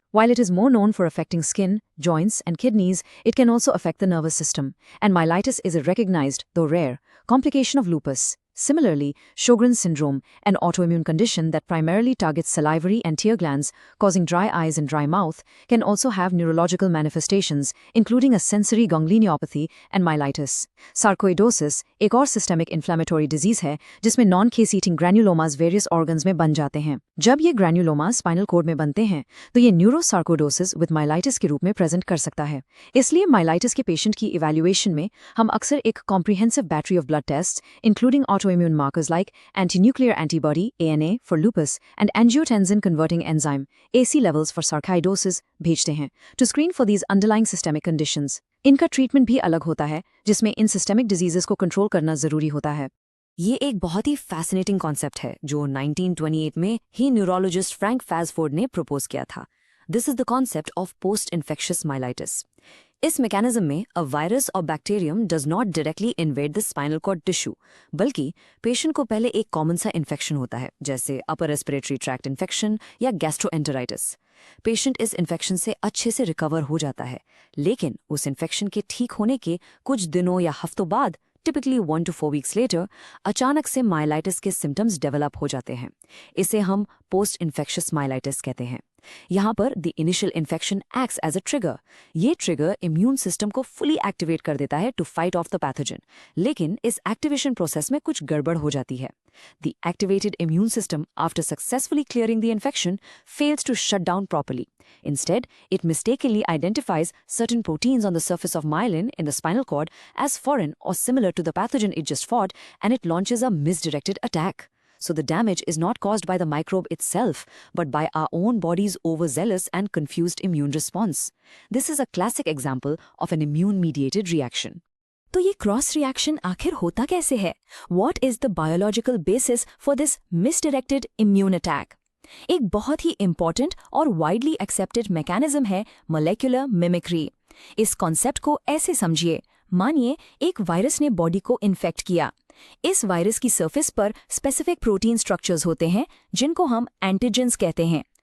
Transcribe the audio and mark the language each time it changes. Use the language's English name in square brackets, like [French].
[English] While it is more known for affecting skin, joints, and kidneys, it can also affect the nervous system, and myelitis is a recognized, though rare, complication of lupus. Similarly, Sjogren's syndrome, an autoimmune condition that primarily targets salivary and tear glands, causing dry eyes and dry mouth, can also have neurological manifestations, including a sensory ganglionopathy and myelitis. [Hindi] Sarcoidosis, एक और systemic inflammatory disease है, जिसमें non-case-eating granulomas various organs में बन जाते हैं। जब ये granulomas spinal cord में बनते हैं, तो ये neurosarcoidosis with myelitis के रूप में present कर सकता है। इसलिए myelitis के patient की evaluation में हम अक्सर [English] एक comprehensive battery of blood tests, including autoimmune markers like antinuclear antibody ANA for lupus and angiotensin converting enzyme AC levels for sarcoidosis [Hindi] भेजते हैं [English] to screen for these underlying systemic conditions. [Hindi] इनका treatment भी अलग होता है, जिसमें इन सिस्टेमिक डिजीजेस को control करना जरूरी होता है। ये एक बहुत ही फैसिनेटिंग कॉन्सेप्ट है जो 1928 में ही न्यूरोलॉजिस्ट फ्रैंक फैजफोर्ड ने प्रपोज किया था। [English] This is the concept of post infectious myelitis. इस mechanism में a virus और bacterium does not directly invade the spinal cord tissue, [Hindi] बल्कि पेशेंट को पहले एक कॉमन सा इन्फेक्शन होता है, [English] जैसे upper respiratory tract infection या gastroenteritis. [Hindi] पेशेंट इस इन्फेक्शन से अच्छे से रिकवर हो जाता है, लेकिन उस इन्फेक्शन के ठीक होने के कुछ दिनों या हफ्तों बाद, टिपिकली [English] 1 to 4 weeks later, [Hindi] अचानक से माइलाइटिस के सिम्टम्स डेवलप हो जाते हैं। इसे हम पोस्ट इन्फेक्शियस माइलाइटिस कहते हैं। [English] यहाँ पर the initial infection acts as a trigger. [Hindi] ये ट्रिगर इम्यून सिस्टम को फुली एक्टिवेट कर देता है [English] to fight off the pathogen, [Hindi] लेकिन इस एक्टिवेशन प्रोसेस में कुछ गड़बड़ हो जाती है। [English] The activated immune system after successfully clearing the infection fails to shut down properly. Instead, it mistakenly identifies certain proteins on the surface of myelin in the spinal cord as foreign or similar to the pathogen it just fought, and it launches a misdirected attack. So the damage is not caused by the microbe itself, but by our own body's overzealous and confused immune response. This is a classic example of an immune-mediated reaction. [Hindi] तो ये cross reaction आखिर होता कैसे है? [English] What is the biological basis for this misdirected immune attack? [Hindi] एक बहुत ही important और widely accepted mechanism है मोलेक्युलर मिमिक्री। इस कॉन्सेप्ट को ऐसे समझिए, मानिए एक वायरस ने बॉडी को इन्फेक्ट किया। इस वायरस की सरफेस पर स्पेसिफिक प्रोटीन स्ट्रक्चर्स होते हैं जिनको हम एंटीजेंस कहते हैं।